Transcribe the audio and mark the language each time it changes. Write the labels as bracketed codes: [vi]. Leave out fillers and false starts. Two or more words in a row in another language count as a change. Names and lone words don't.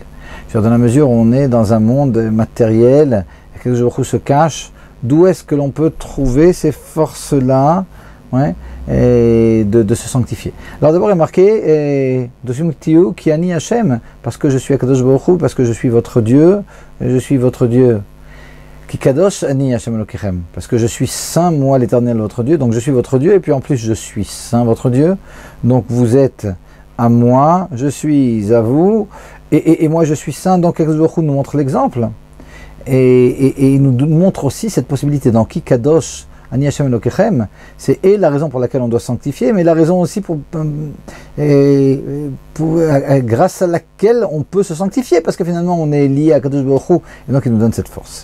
[fr] Dans la mesure où on est dans un monde matériel, et que [he] קדוש ברוך הוא [fr] se cache, d'où est-ce que l'on peut trouver ces forces-là, et de se sanctifier. Alors d'abord, il est marqué [he] קדושים תהיו כי אני השם, [fr] parce que je suis [he] קדוש ברוך הוא, [fr] parce que je suis votre Dieu, et je suis votre Dieu. [he] כי קדוש אני השם אלקיכם, [fr] parce que je suis saint, moi l'Éternel votre Dieu, donc je suis votre Dieu, et puis en plus je suis saint votre Dieu, donc vous êtes à moi, je suis à vous, et moi je suis saint, donc [he] קדוש ברוך הוא [fr] nous montre l'exemple, et il nous montre aussi cette possibilité dans [he] כי קדוש אני השם אלקיכם, [fr] c'est la raison pour laquelle on doit sanctifier, mais la raison aussi grâce à laquelle on peut se sanctifier, parce que finalement on est lié à [he] קדוש ברוך הוא, [fr] et donc il nous donne cette force.